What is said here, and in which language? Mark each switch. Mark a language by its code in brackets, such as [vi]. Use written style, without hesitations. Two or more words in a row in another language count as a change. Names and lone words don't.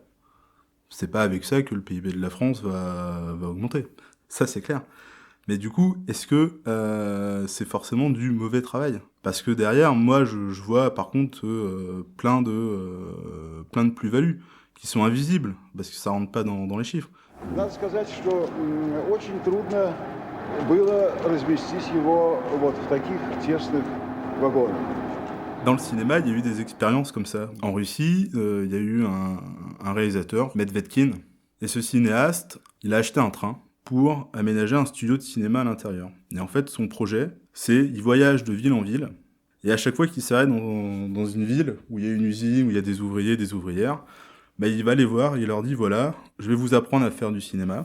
[fr] C'est pas avec ça que le PIB de la France va augmenter. Ça, c'est clair. Mais du coup, est-ce que c'est forcément du mauvais travail ? Parce que derrière, moi, je vois par contre plein de plus-values qui sont invisibles, parce que ça rentre pas dans les chiffres. [ru] Надо сказать, что очень трудно было разместить его вот в таких тесных вагонах. [fr] Dans le cinéma, il y a eu des expériences comme ça. En Russie, il y a eu un réalisateur, Medvedkin, et ce cinéaste, il a acheté un train pour aménager un studio de cinéma à l'intérieur. Et en fait, son projet, il voyage de ville en ville, et à chaque fois qu'il s'arrête dans une ville où il y a une usine, où il y a des ouvriers, des ouvrières, il va les voir et il leur dit, voilà, je vais vous apprendre à faire du cinéma.